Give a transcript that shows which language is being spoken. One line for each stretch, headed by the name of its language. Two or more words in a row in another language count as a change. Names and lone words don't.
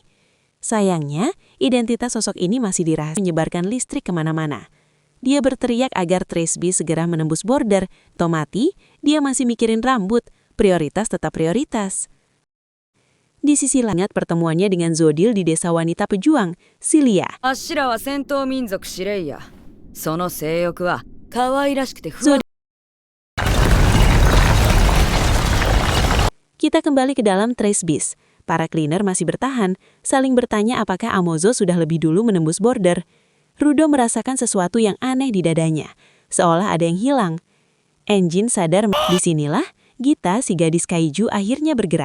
Indonesian: Sayangnya, identitas sosok ini masih dirahasiakan, menyebarkan listrik kemana-mana. Dia berteriak agar Trace Beast segera menembus border. Tomati, dia masih mikirin rambut. Prioritas tetap prioritas. Di sisi lain, pertemuannya dengan Zodil di desa wanita pejuang, Silia.
Japanese: あっしらは戦闘民族シレイヤ。その性欲は可愛らしくて不安。
Indonesian: Kita kembali ke dalam Trace Beast. Para cleaner masih bertahan, saling bertanya apakah Amozo sudah lebih dulu menembus border. Rudo merasakan sesuatu yang aneh di dadanya, seolah ada yang hilang. Engine sadar, disinilah Gita, si gadis kaiju, akhirnya bergerak.